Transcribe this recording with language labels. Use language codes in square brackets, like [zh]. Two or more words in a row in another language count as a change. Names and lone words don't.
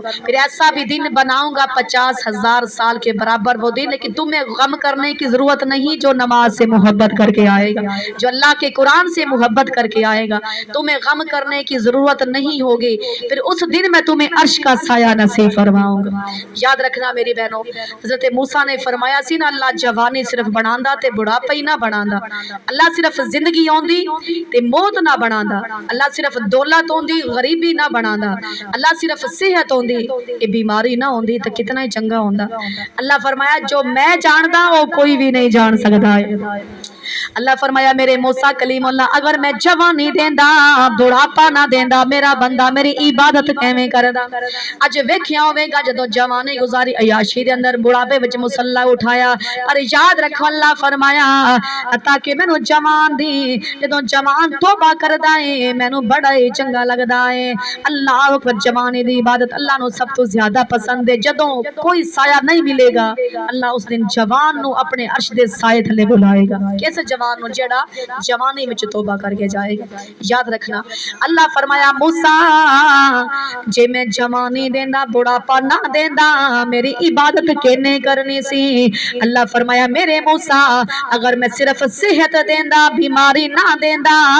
[ur] پھر ایسا بھی دن بناؤں گا 50,000 سال کے برابر وہ دن, لیکن تمہیں غم کرنے کی ضرورت نہیں. جو نماز سے محبت کر کے آئے گا, جو اللہ کے قرآن سے محبت کر کے آئے گا, تمہیں غم کرنے کی ضرورت نہیں ہوگی. پھر اس دن میں تمہیں عرش کا سایہ نصیب فرماؤں گا. [pa] یاد رکھنا میری بہنوں, حضرت موسیٰ نے فرمایا سی نا اللہ جوانی صرف بناندا تے بڑھاپا ہی نہ بناندا. اللہ صرف زندگی ہوندی تے موت نہ بناندا. اللہ صرف دولت ہوندی غریبی نہ بناندا. اللہ صرف صحت ہوندی اے بیماری نہ ہوندی تے کتنا ہی چنگا ہوندا. [ur] اللہ فرمایا جو میں جاندا وہ کوئی بھی نہیں جان سکتا ہے. [pa] اللہ فرمایا میرے موسیٰ کلیم اللہ اگر میں جوانی دیندا بڑھاپا نہ دیندا میرا بندہ میری عبادت کیویں کردا. اج ویکھیا ہوے گا جدوں جوانی گزاری عیاشی دے اندر بڑھاپے وچ مصلی اٹھایا, پر یاد رکھو اللہ فرمایا فرمایا تاکہ مینوں جوان دی جدوں جوان توبہ کردا ہے مینوں بڑا ہی چنگا لگدا ہے [ar] اللہ اکبر [pa] جوانی دی عبادت اللہ نو سب تو زیادہ پسند ہے جدوں کوئی سایہ نہیں ملے گا اللہ اس دن جوان نو اپنے عرش دے سائے تھلے بلائے گا کیسے جوان نو جڑا جوانی وچ توبہ کر کے جائے گا یاد رکھنا اللہ فرمایا موسیٰ جے میں جوانی دیندا بڑھاپا نہ دیندا میری عبادت کینے کرنی سی اللہ فرمایا میرے موسیٰ اگر میں صرف صحت دیندا بیماری نہ دیندا